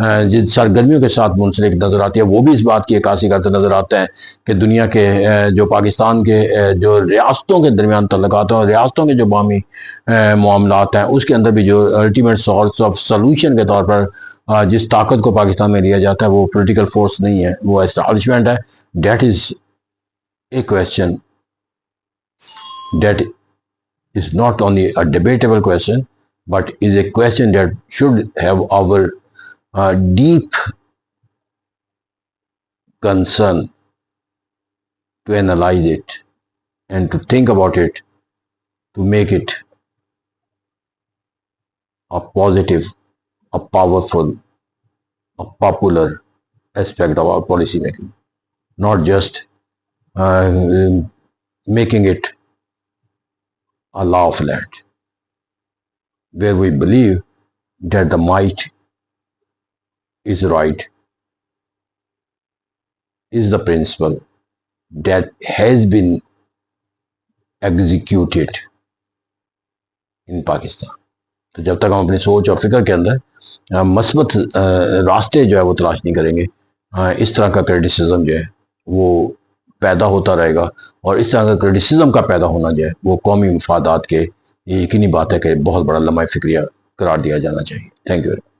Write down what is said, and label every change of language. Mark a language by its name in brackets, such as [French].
[Urdu] جن سرگرمیوں کے ساتھ منسلک نظر آتی ہے وہ بھی اس بات کی عکاسی کرتے نظر آتے ہیں کہ دنیا کے جو پاکستان کے جو ریاستوں کے درمیان تعلقات ہیں اور ریاستوں کے جو باہمی معاملات ہیں اس کے اندر بھی جو الٹیمیٹ سورس آف سولوشن کے طور پر جس طاقت کو پاکستان میں لیا جاتا ہے وہ پولیٹیکل فورس نہیں ہے، وہ اسٹیبلشمنٹ ہے. [English] That is a question that is not only a debatable question, but is a question that should have our deep concern to analyze it and to think about it, to make it a positive, a powerful, a popular aspect of our policy making, not just making it a law of land, where we believe that the might is right, is the principle that has been executed in Pakistan. [Urdu] تو جب تک ہم اپنی سوچ اور فکر کے اندر مثبت راستے جو ہے وہ تلاش نہیں کریں گے اس طرح کا کرٹیسزم جو ہے وہ پیدا ہوتا رہے گا، اور اس طرح کا کرٹیسزم کا پیدا ہونا جو ہے وہ قومی مفادات کے یہ یقینی بات ہے کہ بہت بڑا لمحہ فکریہ قرار دیا جانا چاہیے. Thank you.